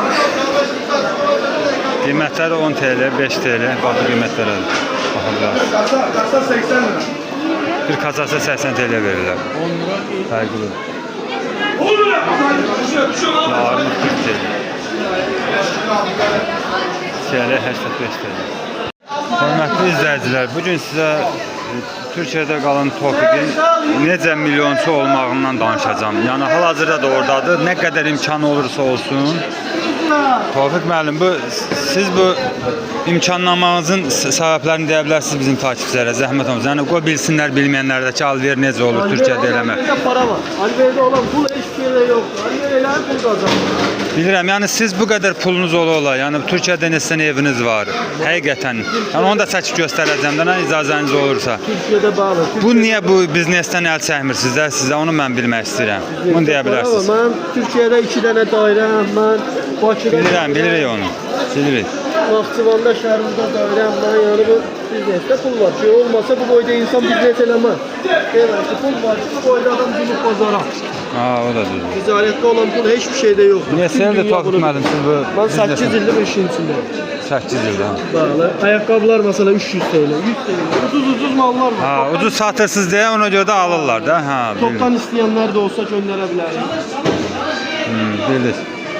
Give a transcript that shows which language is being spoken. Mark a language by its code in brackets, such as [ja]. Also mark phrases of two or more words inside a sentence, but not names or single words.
[az] Qiymətləri 10 TL, 5 TL. Baxın qiymətlərə. Baxın. [tr] Kasa 80 lira. [az] Bir kasası 80 TL verirlər. 10 lira. Fərqli. 10 lira. [tr] Yarın 40 TL. TL 85 TL. [az] Hörmətli izləyicilər, bugün sizə Türkiyədə qalan Tofiqin necə milyonçu olmağından danışacağım. Yəni hal-hazırda da oradadır. Nə qədər imkanı olursa olsun. Tofiq müəllim, siz bu imkanlamanızın səbəblərini deyə bilərsiniz bizim takipçilərə, zəhmət olmaz. Yəni qoy bilsinlər, bilməyənlər də ki, alver necə olur Türkiyədə eləmək. [tr] Alver'de para var. Alver'de olan pul hiçbir şeyde yok. Alver'de pul kazanır. [az] Bilirəm, yəni siz bu qədər pulunuz ola, yəni Türkiyədə neçə eviniz var? Həqiqətən. Yəni onu da çəkib göstərəcəm də, icazəniz olursa. [tr] Türkiye'de bağlı. [az] Bu niyə bu biznesdən əl çəkmirsiniz də? Sizə onu mən bilmək istəyirəm. Bunu deyə bilərsiniz. [tr] Ben Türkiye'de 2 tane dairem var. Bakı'da [az] Bilirəm, bilirik onu. Bilirik. Naxçıvanda şəhərimizdə dairəm var. Yəni bu biznesdə pul var. Şey olmasa bu boyda insan biznes eləməz. [tr] Evet, pul var ki bu boyda adam günlük pazara. [az] Ha, o da düzdür. [tr] Ticarette olan pul hiçbir şeyde yok. [az] Neçə ildir Tofiq müəllim siz bu [tr] Ben 8 yıldır bu işin içindeyim. [az] 8 ildir. Bağlı. [tr] Ayakkabılar mesela 300 TL, 100 TL. Ucuz mallar var. [az] Ha, ucuz satırsınız deyə ona görə də alırlar da. Ha, [tr] Toptan isteyenler de olsa gönderebilirim. [az] bildik.